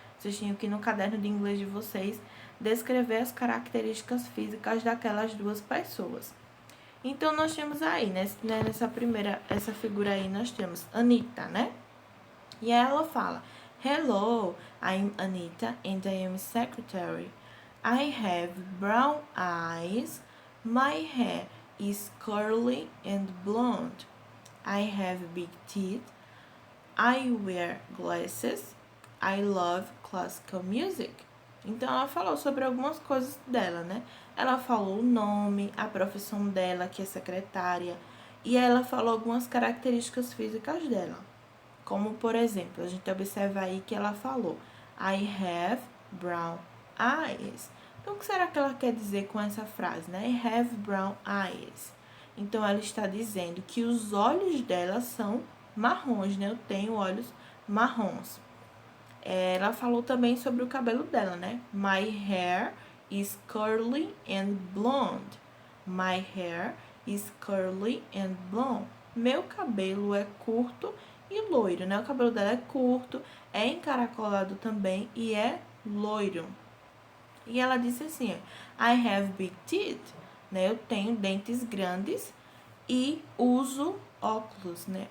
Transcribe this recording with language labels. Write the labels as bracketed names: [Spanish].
[Portuguese] Vocês tinham que no caderno de inglês de vocês descrever as características físicas daquelas 2 pessoas. Então, nós temos aí, essa figura aí, nós temos Anitta, né? E ela fala, [English] Hello, I'm Anitta and I am secretary. I have brown eyes. My hair is curly and blonde. I have big teeth. I wear glasses. I love classical music. [Portuguese] Então, ela falou sobre algumas coisas dela, né? Ela falou o nome, a profissão dela, que é secretária, e ela falou algumas características físicas dela. Como, por exemplo, a gente observa aí que ela falou [English] I have brown eyes. [Portuguese] Então, o que será que ela quer dizer com essa frase, né? [English] I have brown eyes. [Portuguese] Então, ela está dizendo que os olhos dela são marrons, né? Eu tenho olhos marrons. Ela falou também sobre o cabelo dela, né? [English] My hair is curly and blonde. My hair is curly and blonde. [Portuguese] Meu cabelo é curto e loiro, né? O cabelo dela é curto, é encaracolado também e é loiro. E ela disse assim, [English] I have big teeth, [Portuguese] né? Eu tenho dentes grandes e uso óculos, né?